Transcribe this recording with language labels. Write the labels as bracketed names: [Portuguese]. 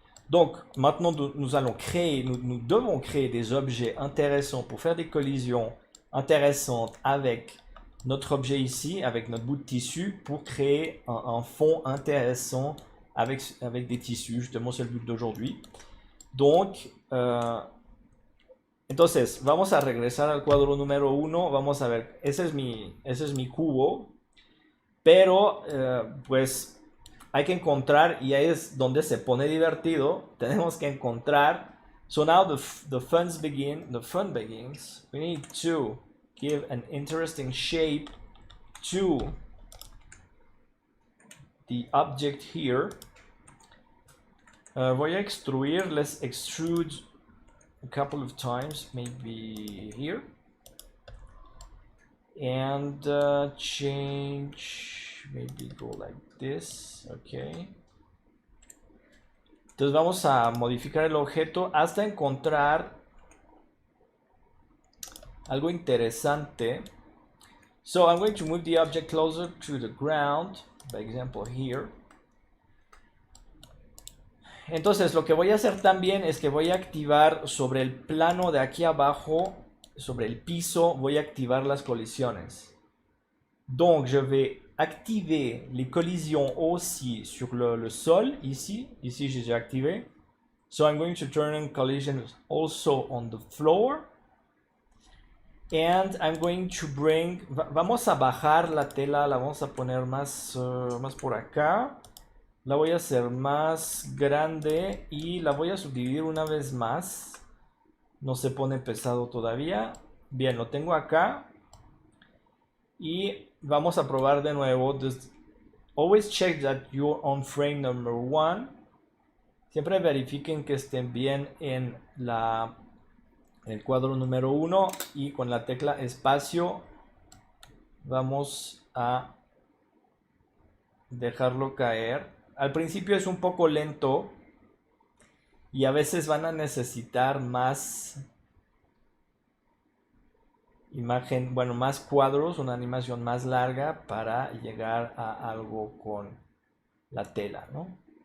[French] Donc, maintenant, nous allons créer, nous devons créer des objets intéressants pour faire des collisions intéressantes avec notre objet ici, avec notre bout de tissu, pour créer un fond intéressant avec des tissus. Justement, c'est le but d'aujourd'hui. Donc, [Spanish] entonces, vamos a regresar al cuadro número 1. Vamos a ver, ese es mi cubo. Pero, pues, hay que encontrar, y ahí es donde se pone divertido. Tenemos que encontrar. [English] So now the fun begins. We need to give an interesting shape to the object here. [Spanish] Voy a extruir. [English] Let's extrude a couple of times, maybe here. And change, maybe go like this. Okay. [Spanish] Entonces vamos a modificar el objeto hasta encontrar algo interesante. [English] So I'm going to move the object closer to the ground, by example here. [Spanish] Entonces lo que voy a hacer también es que voy a activar sobre el plano de aquí abajo, sobre el piso, voy a activar las colisiones. [French] Donc je vais activer les collisions aussi sur le sol, ici j'ai déjà activé. [English] So I'm going to turn on collisions also on the floor. And I'm going to bring, [Spanish] vamos a bajar la tela, la vamos a poner más por acá. La voy a hacer más grande y la voy a subdividir una vez más. No se pone pesado todavía. Bien, lo tengo acá. Y vamos a probar de nuevo. [English] Just always check that you're on frame number 1. [Spanish] Siempre verifiquen que estén bien en el cuadro número 1. Y con la tecla espacio vamos a dejarlo caer. Al principio es un poco lento y a veces van a necesitar más imagen, bueno, más cuadros, una animación más larga para llegar a algo con la tela, ¿no?